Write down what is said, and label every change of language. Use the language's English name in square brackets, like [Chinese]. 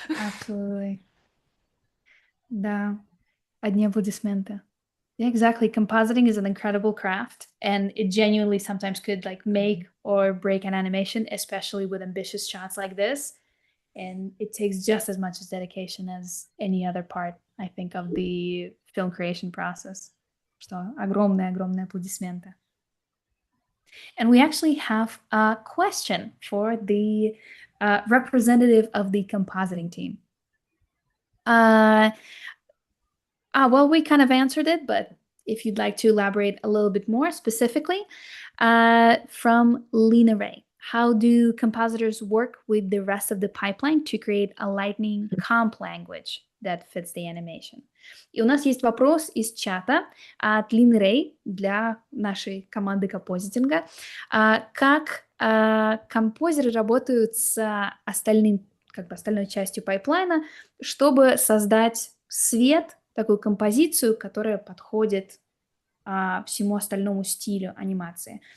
[English] Absolutely. [Russian] Да. Одни аплодисменты. [English] Yeah, exactly. Compositing is an incredible craft, and it genuinely sometimes could like make or break an animation, especially with ambitious shots like this. And it takes just as much as dedication as any other part, I think, of the film creation process. [Russian] Что огромные аплодисменты. [English] And we actually have a question for the representative of the compositing team. Well, we kind of answered it, but if you'd like to elaborate a little bit more specifically, from Lena Ray. How do compositors work with the rest of the pipeline to create a lightning comp language that fits the animation? [Russian] И у нас есть вопрос из чата от Лины Рэй для нашей команды композитинга. Как композеры работают с остальным, как бы остальной частью пайплайна, чтобы создать свет, такую композицию, которая подходит всему остальному стилю анимации.